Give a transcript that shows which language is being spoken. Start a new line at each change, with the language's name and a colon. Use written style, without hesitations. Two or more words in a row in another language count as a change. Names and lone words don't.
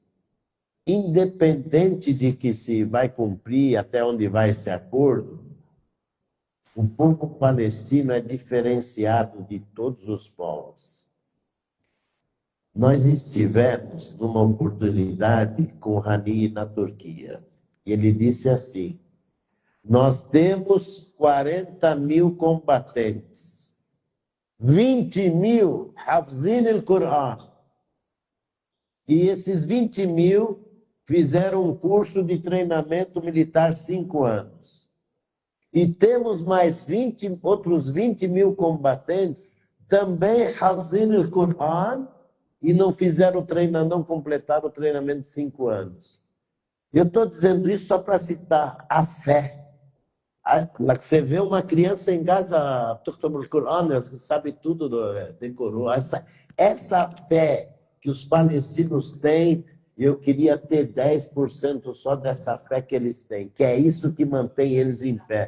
Portuguese: Independente de que se vai cumprir, até onde vai esse acordo, o povo palestino é diferenciado de todos os povos. Nós estivemos numa oportunidade com Rani na Turquia. Ele disse assim: nós temos 40 mil combatentes, 20 mil
Arabic: حافظين القرآن.
Portuguese: E esses 20 mil fizeram um curso de treinamento militar 5 anos. E temos mais outros 20 mil combatentes, também
Arabic: حافظين القرآن,
Portuguese: e não fizeram não completaram o treinamento de 5 anos. Eu estou dizendo isso só para citar a fé. Você vê uma criança em Gaza, você sabe tudo, decorou. Essa fé que os palestinos têm, eu queria ter 10% só dessa fé que eles têm, que é isso que mantém eles em pé.